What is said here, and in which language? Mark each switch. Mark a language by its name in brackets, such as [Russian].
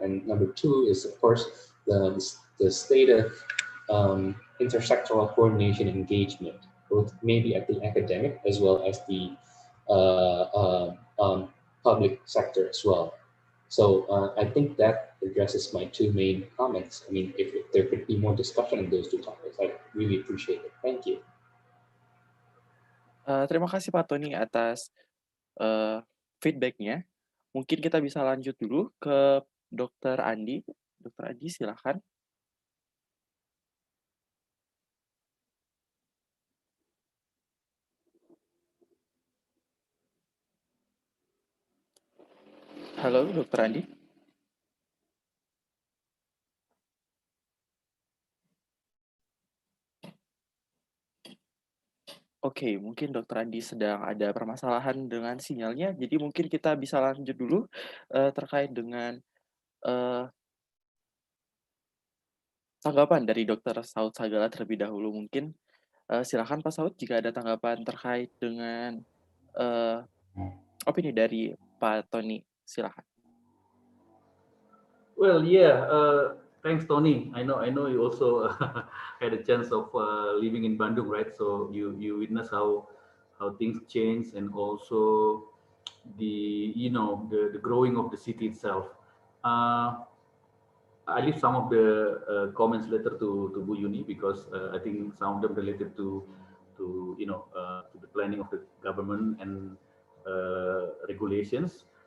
[English] And number two is, of course, the state of intersectoral coordination engagement, both maybe at the academic as well as the uh, uh, um, public sector as well. So I think that addresses my two main comments. I mean, if there could be more discussion on those two topics, I'd really appreciate it. Thank you. [Indonesian] Terima kasih Pak Tony atas feedbacknya. Mungkin kita bisa lanjut dulu ke Dr. Andi. Dr. Andi, silakan. Halo, Dr. Andi. Oke, mungkin Dr. Andi sedang ada permasalahan dengan sinyalnya, jadi mungkin kita bisa lanjut dulu terkait dengan tanggapan dari Dr. Saud Sagala terlebih dahulu. Mungkin silakan Pak Saud jika ada tanggapan terkait dengan opini dari Pak Tony, silakan. [English] Well, yeah. Thanks, Tony. I know you also had a chance of living in Bandung, right? So you witness how things change, and also the growing of the city itself. I leave some of the comments later to Bu Yuni, because I think some of them related to the planning of the government and regulations.